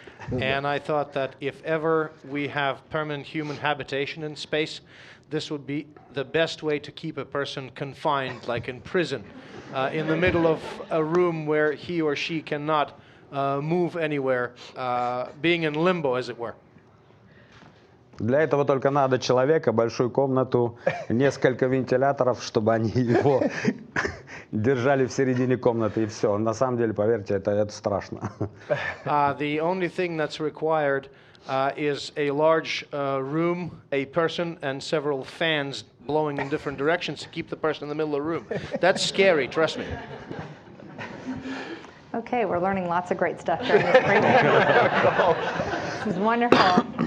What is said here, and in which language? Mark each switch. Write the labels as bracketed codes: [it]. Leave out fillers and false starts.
[en] And I thought that if ever we have permanent human habitation in space, this would be the best way to keep a person confined, like in prison, in the middle of a room where he or she cannot move anywhere, being in limbo, as it were. [ru] Для этого только надо человека, большую комнату, несколько вентиляторов, чтобы они его держали в середине комнаты, и все. На самом деле, поверьте, это страшно. [en] The only thing that's required is a large room, a person, and several fans blowing in different directions to keep the person in the middle of the room. That's scary, trust me. Okay, we're learning lots of great stuff during this break. This is wonderful.